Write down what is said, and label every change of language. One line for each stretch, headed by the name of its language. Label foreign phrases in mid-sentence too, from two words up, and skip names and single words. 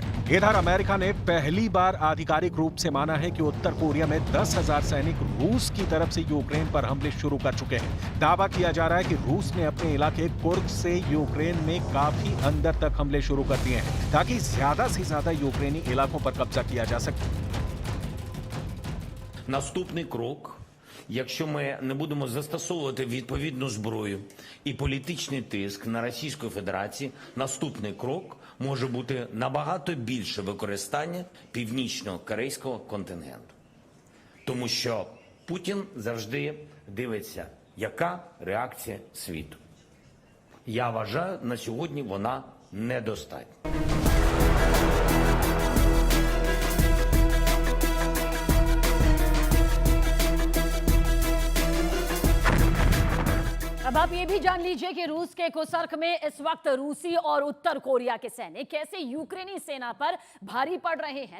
Hindi: इधर अमेरिका ने पहली बार आधिकारिक रूप से माना है कि उत्तर कोरिया में 10,000 सैनिक रूस की तरफ से यूक्रेन पर हमले शुरू कर चुके हैं। दावा किया जा रहा है कि रूस ने अपने इलाके कुर्स्क से यूक्रेन में काफी अंदर तक हमले शुरू कर दिए हैं, ताकि ज्यादा से ज्यादा यूक्रेनी इलाकों पर कब्जा किया जा सके।
Ukrainian: Наступний крок, якщо ми не будемо застосовувати відповідну зброю і політичний тиск на Російську Федерацію, наступний крок може бути набагато більше використання північно-корейського контингенту. Тому що Путін завжди дивиться, яка реакція світу. Я вважаю, на сьогодні вона недостатня.
Hindi: अब आप ये भी जान लीजिए कि रूस के कुर्स्क में इस वक्त रूसी और उत्तर कोरिया के सैनिक कैसे यूक्रेनी सेना पर भारी पड़ रहे हैं।